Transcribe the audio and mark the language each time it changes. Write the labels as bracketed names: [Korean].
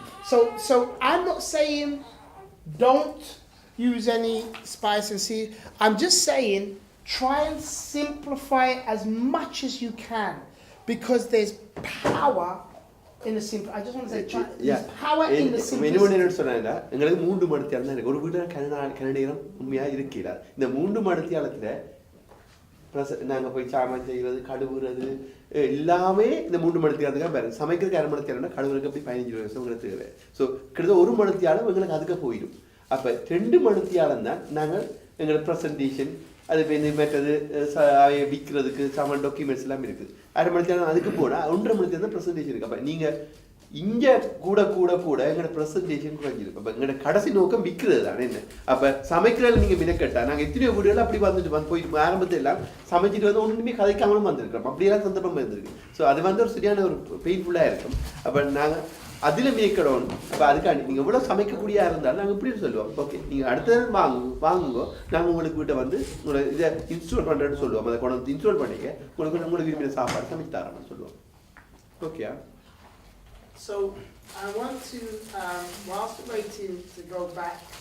[English] So I'm not saying don't use any spice and season. I'm just saying try and simplify it as much as you can, because there's power in the simple. I just want to say there's power in the simplicity. [Tamil] என்ன சொன்னா எங்களுக்கு 3 மணித்தியாலம் தான் இருக்கு. ஒரு வீட்டுல கனடியம் உண்மையா இருக்கிறார். இந்த 3 மணித்தியாலத்துல நாங்க போய் சாமான் செய்வது, கழுவுறது எல்லாமே இந்த 3 மணித்தியாலத்துக்காக பாருங்க. சமைக்கிறதுக்கு 1/2 மணித்தியாலம்னா கழுவுறதுக்கு அப்படி 15 நிமிஷம் உங்களுக்கு தேவை. ஸோ கிட்டத்தட்ட 1 மணித்தியாலம் எங்களுக்கு அதுக்கு போயிடும். அப்போ 2 மணித்தியாலம் தான் நாங்கள் எங்களோட ப்ரெசன்டேஷன், அது மற்றது விற்கிறதுக்கு சாமான் டாக்குமெண்ட்ஸ் எல்லாம் இருக்குது. 1/2 மணித்தியாலம் அதுக்கு போனால் 1.5 மணித்தியாலம் தான் ப்ரெசன்டேஷன் இருக்குது. அப்போ நீங்கள் இங்கே கூட எங்களோட ப்ரெசன்டேஷன் குறைஞ்சிருக்கு. அப்போ எங்களோட கடைசி நோக்கம் விற்கிறது தானே என்ன. அப்போ சமைக்கிறதுல நீங்கள் மினக்கட்டா நாங்கள் எத்தனையோ வீடுகள் அப்படி வந்துட்டு போய் ஆரம்பத்தில் எல்லாம் சமைச்சிட்டு வந்து ஒன்றுமே கதைக்காமலும் வந்திருக்கிறோம். அப்படியெல்லாம் சந்தர்ப்பம் இருந்திருக்கு. ஸோ அது வந்து ஒரு சரியான ஒரு பெயின்ஃபுல்லாக இருக்கும். அப்போ நாங்கள் அதில் மேய்க்கணும். அப்போ அதுக்காண்டி நீங்கள் எவ்வளோ சமைக்கக்கூடியா இருந்தாலும் நாங்கள் இப்படி சொல்லுவோம், ஓகே நீங்கள் அடுத்த வாங்குங்கோ, நாங்கள் உங்களுக்கு வீட்டை வந்து உங்களை இதை இன்ஸ்டால் பண்ணுறேன்னு சொல்லுவோம். அதை கொண்டு வந்து இன்ஸ்டால் பண்ணிக்க உங்களுக்கு விரும்பின சாப்பாடு சமைச்சு தரோம்னு சொல்லுவோம். [English] Okay. So I want to, whilst we're waiting to go back